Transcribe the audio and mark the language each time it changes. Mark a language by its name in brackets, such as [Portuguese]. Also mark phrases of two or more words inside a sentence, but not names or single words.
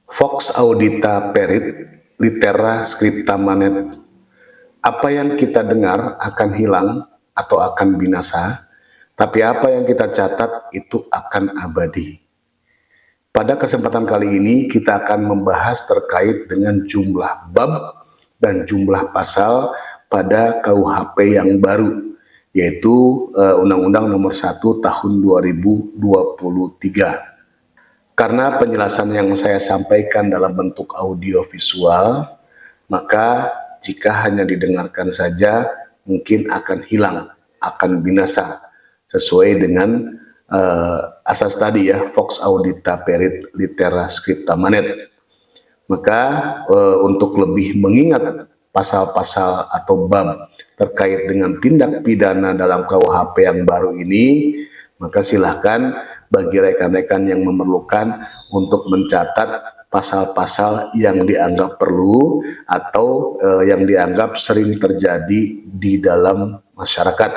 [Latin] Vox audita perit, litera scripta manet. [Indonesian] Apa yang kita dengar akan hilang atau akan binasa, tapi apa yang kita catat itu akan abadi. Pada kesempatan kali ini kita akan membahas terkait dengan jumlah bab dan jumlah pasal pada KUHP yang baru, yaitu Undang-Undang Nomor 1 Tahun 2023. Karena penjelasan yang saya sampaikan dalam bentuk audio visual, maka jika hanya didengarkan saja mungkin akan hilang, akan binasa, sesuai dengan asas tadi ya, [Latin] Vox audita perit litera scripta manet. [Indonesian] Maka untuk lebih mengingat pasal-pasal atau bab terkait dengan tindak pidana dalam KUHP yang baru ini, maka silahkan bagi rekan-rekan yang memerlukan untuk mencatat pasal-pasal yang dianggap perlu atau yang dianggap sering terjadi di dalam masyarakat.